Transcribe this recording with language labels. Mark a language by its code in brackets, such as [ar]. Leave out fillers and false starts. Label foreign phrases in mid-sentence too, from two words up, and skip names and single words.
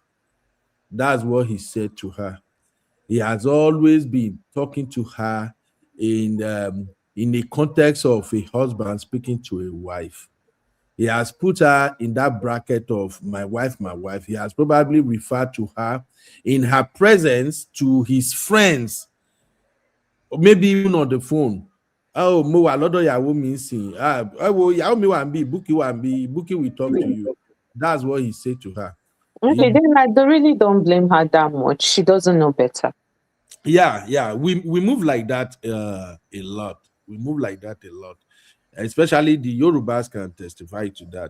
[en] That's what he said to her. He has always been talking to her in the context of a husband speaking to a wife. He has put her in that bracket of my wife, my wife. He has probably referred to her in her presence to his friends, or maybe even on the phone. [yo] Oh, mo wa lodo yawo mi nsin. Oh, yawo mi wa nbi, [en] Buki will talk to you. That's what he said to her. Okay, then I really don't blame her that much. She doesn't know better. Yeah. We move like that a lot. Especially the Yorubas can testify to that.